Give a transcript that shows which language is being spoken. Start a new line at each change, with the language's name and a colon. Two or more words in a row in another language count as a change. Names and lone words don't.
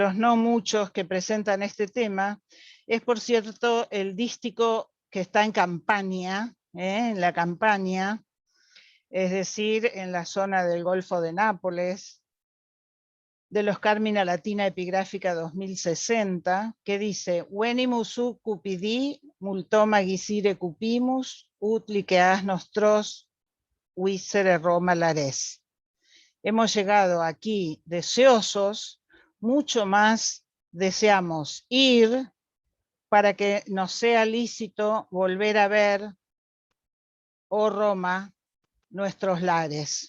Spanish: los no muchos que presentan este tema, es por cierto el dístico que está en Campania, en la Campania, es decir, en la zona del Golfo de Nápoles, de los Carmina Latina Epigráfica 2060, que dice:
Latin: Venimus u cupidi, multoma gisire cupimus, ut liqueas nostros visere Roma lares.
Spanish: Hemos llegado aquí deseosos, mucho más deseamos ir para que nos sea lícito volver a ver, oh Roma, nuestros lares.